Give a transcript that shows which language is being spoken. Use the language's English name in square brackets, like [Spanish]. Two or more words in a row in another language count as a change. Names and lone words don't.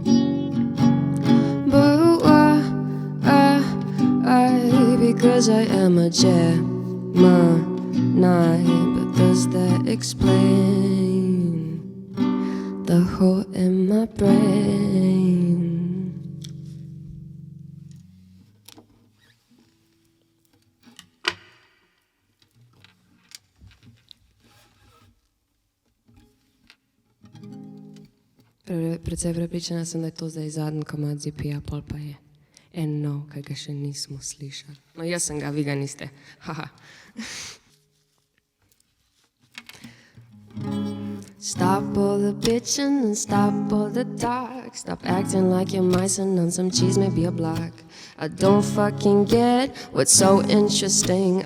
[English] But why because I am a Gemini, but does that explain the hole in my brain? [Slovenian] Precej prepričana sem, da je to zdaj zadnji komad ZP-ja, pol pa je en nov, kaj ga še nismo slišali. No, jaz sem ga, vi ga niste. Haha. [English] Stop all the bitching and stop all the talk. Stop acting like you're mice and on some cheese, maybe a block. I don't fucking get what's so interesting.